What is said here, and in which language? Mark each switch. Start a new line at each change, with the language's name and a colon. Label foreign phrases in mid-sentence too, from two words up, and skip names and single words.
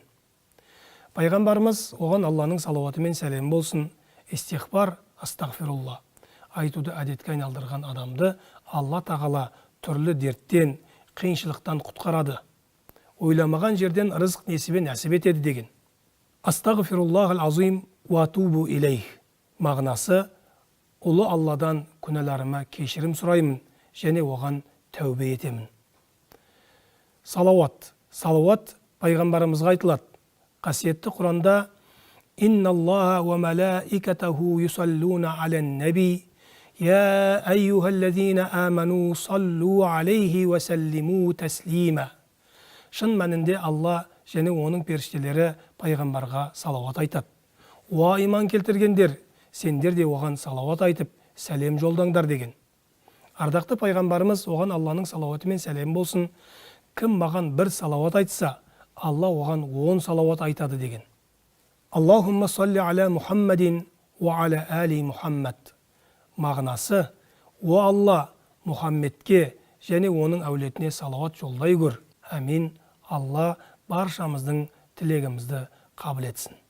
Kazakh: Пайғамбарымыз, оған Алланың салауаты мен сәлем болсын, истиғфар, астағфирулла айтуды әдетке айналдырған адамды Алла тағала түрлі дерттен, қиыншылықтан құтқарады. Ойламаған жерден рызық несібе нәсіп етеді деген.
Arabic: أستغفر الله العظيم وأتوب إليه.
Kazakh: Мағынасы: ұлы Алладан күнәларыма кешірім сұраймын және оған тәубе етемін. Салауат. Салауат пайғамбарымызға айтылады. Қасиетті Құранда
Arabic: «إن الله وملائكته يصلون على النبي يا أيها الذين آمنوا صلوا عليه وسلموا تسليما».
Kazakh: Шын мәнінде Алла және оның періштелері пайғамбарға салауат айтады. «Уа иман келтіргендер, сендер де оған салауат айтып, сәлем жолдаңдар» деген. Ардақты пайғамбарымыз, оған Алланың салауаты мен сәлем болсын, кім маған бір салауат айтса, Алла оған 10 салауат айтады деген.
Arabic: اللهم صل على محمد وعلى آل محمد.
Kazakh: Мағынасы: о Алла, Мұхаммедке және оның әулетіне салауат жолдай көр. Амин. Алла баршамыздың тілегімізді қабыл етсін.